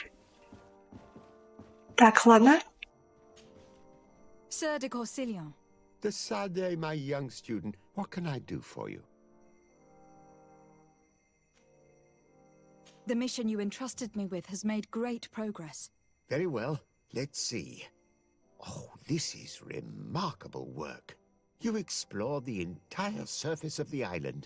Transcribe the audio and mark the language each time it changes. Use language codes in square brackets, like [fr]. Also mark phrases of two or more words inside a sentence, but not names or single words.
[ru] Так, ладно. [en] Sir de Corsilion. De Sade, my young student, what can I do for you? The mission you entrusted me with has made great progress. Very well. Let's see. Oh, this is remarkable work. You explored the entire surface of the island.